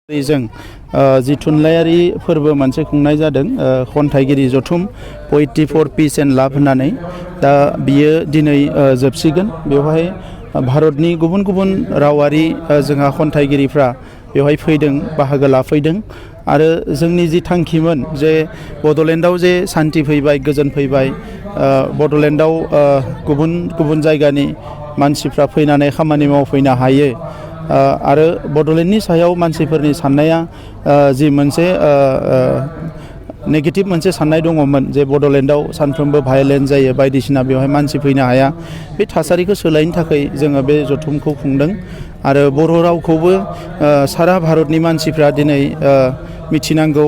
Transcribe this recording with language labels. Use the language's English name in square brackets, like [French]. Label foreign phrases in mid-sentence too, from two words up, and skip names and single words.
[Bodo] जों जि थुनलाइयारि फोरबो मोनसे खुंनाय जादों खन्थाइगिरि जथुम पोएट्री फर पीस एंड लाभ होननानै दा बियो दिनै जोबसिगोन। बेवहाय भारतनि गुबुन गुबुन रावारि जोंहा खन्थाइगिरिफ्रा बेवहाय फैदों, बाहागो लाफैदों आरो जोंनि जि थांखिमोन जे बड'लेण्डआव जे सान्थि फैबाय, गोजोन फैबाय, बड'लेण्डआव गुबुन गुबुन जायगानि मानसिफ्रा फैनानै खामानि मावफैनो हायो आरो बड'लेण्डनि सायाव मानसिफोरनि साननाया जि मोनसे नेगेटिभ मोनसे साननाय दङमोन जे बड'लेण्डआव सानफ्रोमबो भायलेन्स जायो, बायदिसिना बेवहाय मानसि फैनो हाया, बे थासारिखौ सोलायनो थाखाय जोङो बे जथुमखौ खुंदों आरो बर' रावखौबो सारा भारतनि मानसिफ्रा दिनै मिथिनांगौ।